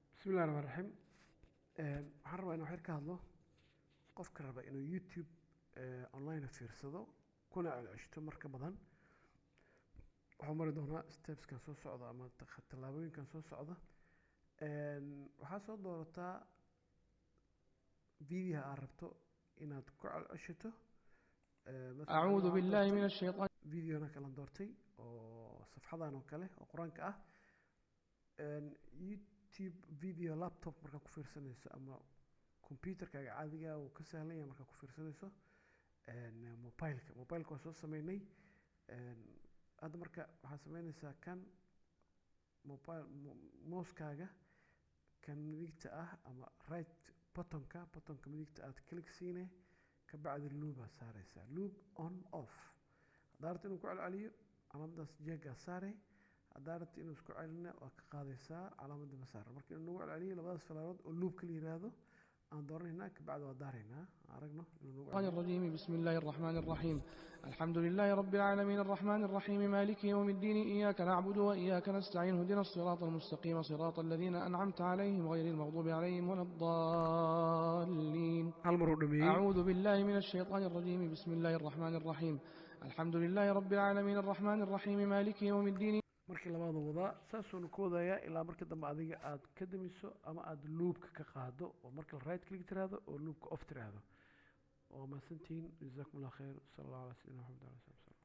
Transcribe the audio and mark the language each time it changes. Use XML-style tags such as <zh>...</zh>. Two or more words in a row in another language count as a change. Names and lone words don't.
<ar>بسم الله الرحمن الرحيم.</ar> <so>waxaan rabaa inaan wax yar ka hadlo qofka raba inuu YouTube online fiirsado kuna celcelisto marka badan. waxaan mari doonaa stepskan soo socda ama tallaabooyinkan soo socda. waxaa soo doorataa video aad rabto inaad ku celcelisto.</so> <ar>أعوذ بالله من الشيطان.</ar> <so>فيديونا kala doortay oo safxadan oo kale oo quraanka ah. YouTube video laptop marka ku fiirsanayso ama computerkaaga caadiga ah oo ka sahlan yahay marka ku fiirsanayso mobileka waa soo sameynay. hadda marka waxaa sameynaysaa kan mouse-kaaga kan midigta ah ama</so> <en>right buttonka</en> <so>midigta aad click siinay ka bacdi loop aad saaraysaa</so> <en>loop on off.</en> <so>haddaad rabto inuu ku celceliyo calaamadaas jeega saaray, haddaad rabto inuu isku celina waa ka qaadaysaa calaamadda masaar. marka inuu nagu celceliyo labadaas falaarood oo loopka la yiraahdo aan dooranaynaa ka bacdi waa daaraynaa aragno inuu nagu</so> <ar>الشيطان الرجيم. بسم الله الرحمن الرحيم. الحمد لله رب العالمين الرحمن الرحيم مالك يوم الدين إياك نعبد وإياك نستعين اهدنا الصراط المستقيم صراط الذين أنعمت عليهم غير المغضوب عليهم ولا الضالين. أعوذ بالله من الشيطان الرجيم. بسم الله الرحمن الرحيم. الحمد لله رب العالمين الرحمن الرحيم مالك يوم الدين.</ar> <so>markii labaad wada saasoo ku wadaya ilaa marka dambe adiga aad ka damiso ama aad loopka ka qaado oo marka</so> <en>right click</en> <so>tiraahdo oo loopka off tiraahdo. oo ma santiin</so> <ar>جزاكم الله خيرا صلى الله عليه وسلم.</ar>